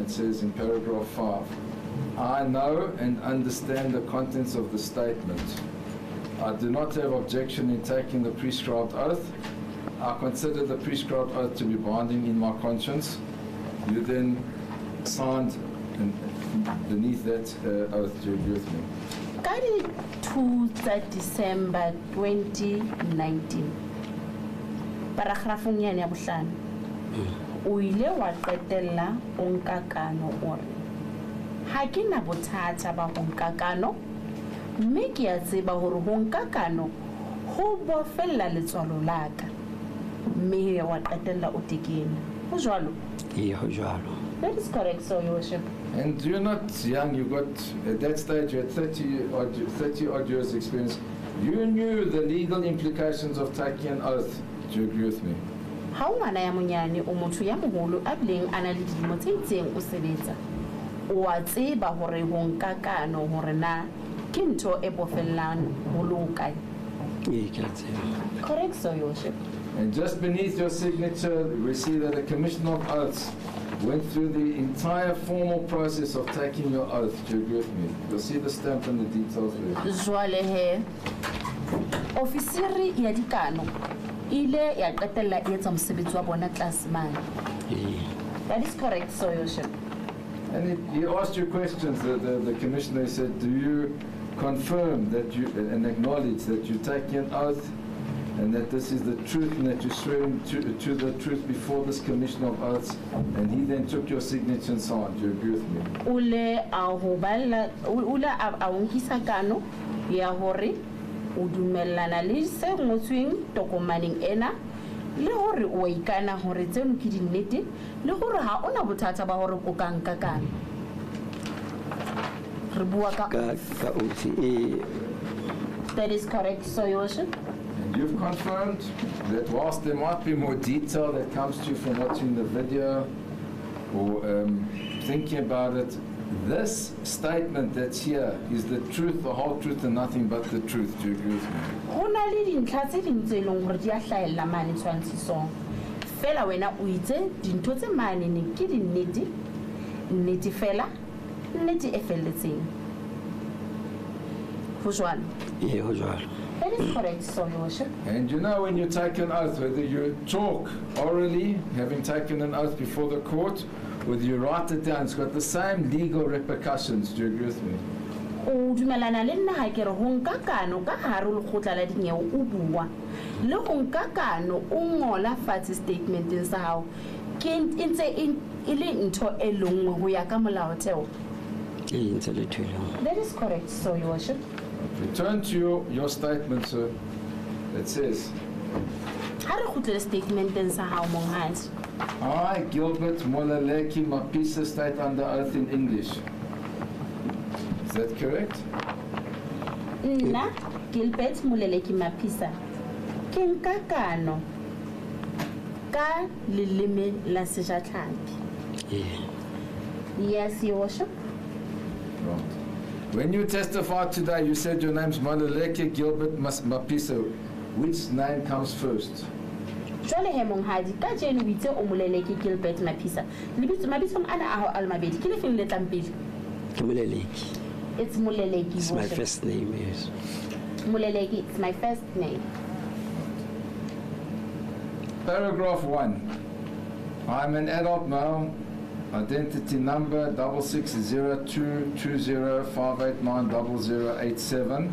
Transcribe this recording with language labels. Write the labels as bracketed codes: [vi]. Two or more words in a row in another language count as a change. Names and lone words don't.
[en] It says in paragraph 5, I know and understand the contents of the statement. I do not have objection in taking the prescribed oath. I consider the prescribed oath to be binding in my conscience. You then signed beneath that oath. Do you agree with me? [st] Ka di 2 December 2019. Paragrafong yane ya bohlano. O ile wa qetella o nka kano ore ha ke na bothata ba ho nka kano mme ke a tseba hore ho nka kano ho bofella letswalo la ka mme wa qetella o tekene ho jwalo. Ee, ho jwalo. [en] That is correct, so Your Worship. And you're not young. You got at that stage you had 30 odd years experience. You knew the legal implications of taking an oath. Do you agree with me? [st] Ha ngwana ya monyane o motho ya moholo a bileng ana le dilemo tse itseng o sebetsa o a tseba hore ho nka kano hore na ke ntho e bofellang ho loka. Ee, ke a tseba. [en] Correct, so Your Worship. And just beneath your signature, we see that the Commissioner of Oaths went through the entire formal process of taking your oath. Do you agree with me? You'll see the stamp and the details there. [st] Jwale he ofisiri ya dikano ile ya qetella e etsa mosebetsi wa bona [en] class man. [st] Ee. [en] That is correct, so Your Worship. And he asked you questions. The Commissioner said, do you confirm that you and acknowledge that you're taking an oath and that this is the truth and that you're swearing to the truth before this Commissioner of Oaths? And he then took your signature and signed. Do you agree with me? [st] Ule a unkisa kano ya hore o dumellana le se ngotsweng tokomaneng ena le hore o ikana hore tseno ke dinnete le hore ha ona bothata ba hore o ka nka kana re bua ka oath. Ee. [en] That is correct, so Your Worship. And you've confirmed that whilst there might be more detail that comes to you from watching the video or thinking about it, this statement that's here is the truth, the whole truth, and nothing but the truth. Do you agree with me? [st] Hona le dintlha tse ding tse leng hore di a hlahella mane tshwantshisong fela wena o itse dintho tse mane ne ke dinnete nnete fela nnete e felletseng ho jwalo. Ee, ho jwalo. [en] That is correct, so Your Worship. And you know when you take an oath, whether you talk orally, having taken an oath before the court, whether you write it down, it's got the same legal repercussions. Do you agree with me? [st] O dumelana le nna ha ke re ho nka kano ka hare ho lekgotla la dinyewe o bua le ho nka kano o ngola fatshe statementeng sa hao ke ntse e le ntho e lengwe ho ya ka molaotheo. Ee, ntse le ntho e lengwe. [en] That is correct, so Your Worship. Return to your statement, sir. It says, [st] Ha re kgutlele statementeng sa hao monghadi. [en] I, Gilbert Molaleki Mapisa, state under oath in English. Is that correct? [st] Nna Gilbert Moleleki Mapisa ke nka kano ka leleme la sejatlhapi. Ee. [en] Yes, Your Worship. Right. When you testified today, you said your name's Maluleke Gilbert Mapisa. Which name comes first? [st] Jwale he monghadi ka jeno o itse o Moleleke Gilbert Mapisa. Mabitso ana a hao a le mabedi ke le feng le tlang pele? Ke Moleleke. [en] It's Moleleke. It's my first name, yes. Moleleke, it's my first name. Paragraph 1. I'm an adult male. Identity number 66022058900087.